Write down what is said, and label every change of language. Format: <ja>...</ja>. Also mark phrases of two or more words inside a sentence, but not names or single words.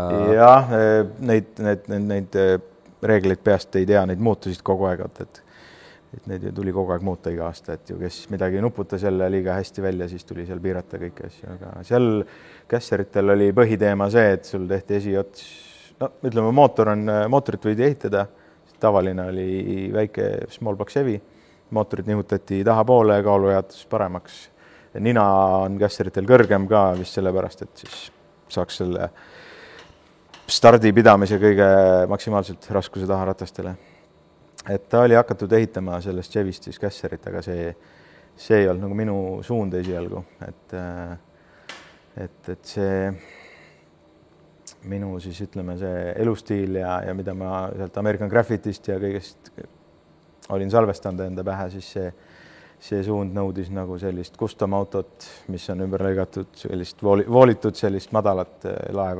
<et>Jah, neid reegleid peast ei tea, neid muutusid kogu aeg, et neid tuli kogu aeg muuta iga aasta, et ju kes midagi nuputas jälle liiga hästi välja, siis tuli seal piirata kõiki asju, aga seal kässeritel oli põhiteema see, et sul tehti esiots, ütleme mootorit võidi ehitada, tavaline oli väike</et> <en>small box</en> <et>Chevy, mootorid nihutati tahapoole, kaalujaotus paremaks. Nina on kässeritel kõrgem ka vist sellepärast, et siis saaks selle stardi pidamise kõige maksimaalselt raskuse taha ratastele. Et ta oli hakatud ehitama sellest Chevist siis kässerit, aga see ei olnud nagu minu suund esialgu, et see minu siis ütleme see elustiil ja mida ma sealt American Graffitist ja kõigest olin salvestanud enda pähe, siis see suund nõudis nagu sellist custom autot, mis on ümber lõigatud, sellist voolitud sellist madalat laeva.</et>